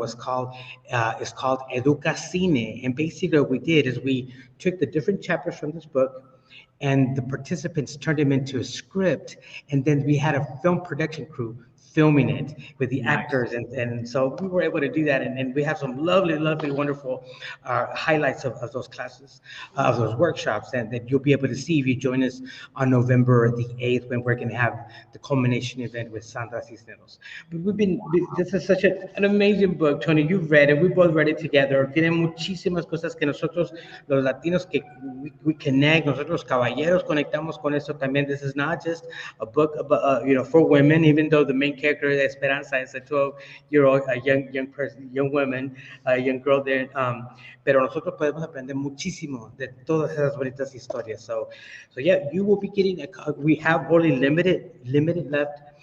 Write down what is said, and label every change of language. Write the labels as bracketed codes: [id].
[en] It's called Educacine, and basically what we did is we took the different chapters from this book, and the participants turned them into a script, and then we had a film production crew filming it with the actors, and so we were able to do that, and we have some lovely, wonderful highlights of those classes, of those workshops, and that you'll be able to see if you join us on November the 8th, when we're going to have the culmination event with Sandra Cisneros. But this is such an amazing book, Tony. You've read it, we both read it together. [es] Tiene muchísimas cosas que nosotros, los latinos, que [en] we connect, [es] nosotros los caballeros conectamos con eso también. [en] This is not just a book about, for women, even though the main character de Esperanza is a 12-year-old, a young woman, a young girl there. [es] Pero nosotros podemos aprender muchísimo de todas esas bonitas historias. [en] So yeah, you will be getting we have only limited left.